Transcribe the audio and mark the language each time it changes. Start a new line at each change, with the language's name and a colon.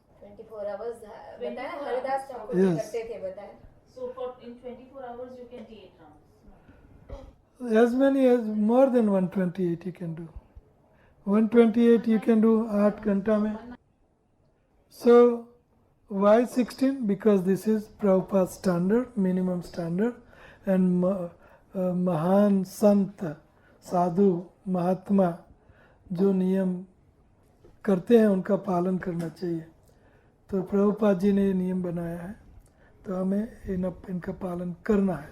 English: 24 hours
Hindi: बताया, Haridas Thakur
English: Yes.
Hindi: करते थे बताया।
English: so for in 24 hours you can 8 rounds. As many as more than 128 you can do. 128 you can do
Hindi: 8 घंटा में.
English: So why 16? Because this is Prabhupada's standard, minimum standard, and
Hindi: महान संत साधु महात्मा जो नियम करते हैं उनका पालन करना चाहिए। तो प्रभुपाद जी ने ये नियम बनाया है, तो हमें इनका पालन करना है।